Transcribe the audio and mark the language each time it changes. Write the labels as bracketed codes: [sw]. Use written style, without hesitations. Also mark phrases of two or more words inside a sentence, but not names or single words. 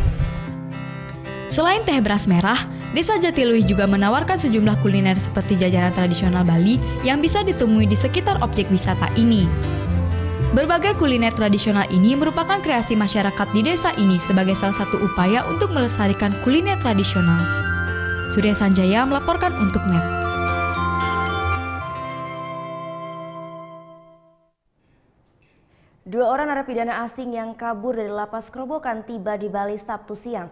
[id] Selain teh beras merah, Desa Jatiluwih juga menawarkan sejumlah kuliner seperti jajanan tradisional Bali yang bisa ditemui di sekitar objek wisata ini. Berbagai kuliner tradisional ini merupakan kreasi masyarakat di desa ini sebagai salah satu upaya untuk melestarikan kuliner tradisional. Surya Sanjaya melaporkan untuk NET. Dua orang narapidana asing yang kabur dari lapas Kerobokan tiba di Bali Sabtu siang.